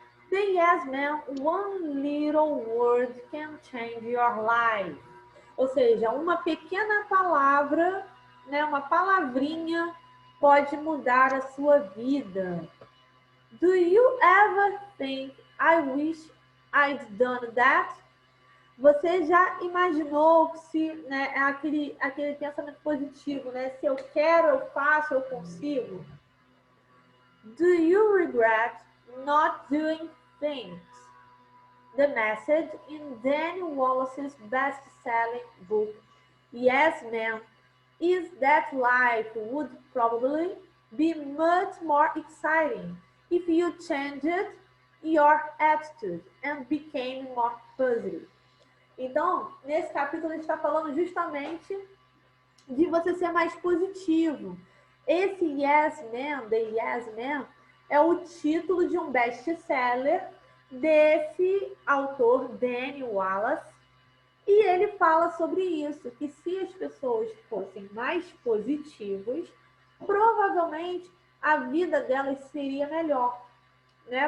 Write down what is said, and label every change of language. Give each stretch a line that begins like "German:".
English: The yes man, one little word can change your life.
Portuguese: Ou seja, uma pequena palavra, né, uma palavrinha pode mudar a sua vida.
English: Do you ever think I wish I'd done that?
Portuguese: Você já imaginou se, né, aquele pensamento positivo, né? Se eu quero, eu faço, eu consigo?
English: Do you regret not doing things? The message in Danny Wallace's best-selling book, Yes Man, is that life would probably be much more exciting if you changed your attitude and became more positive.
Portuguese: Então, nesse capítulo, a gente está falando justamente de você ser mais positivo. Esse Yes Man, The Yes Man, é o título de um best-seller desse autor, Danny Wallace, e ele fala sobre isso, que se as pessoas fossem mais positivas, provavelmente a vida delas seria melhor, né?